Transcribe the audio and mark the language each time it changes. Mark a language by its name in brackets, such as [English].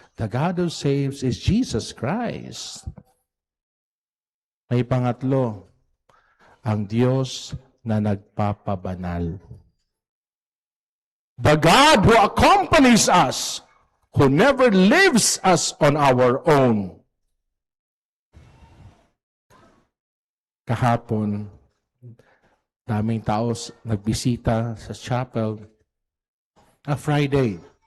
[English] The God who saves is Jesus Christ. [Filipino] May pangatlo, ang Diyos na nagpapabanal. [English] The God who accompanies us, who never leaves us on our own. [Filipino] Kahapon, daming tao nagbisita sa chapel. Friday.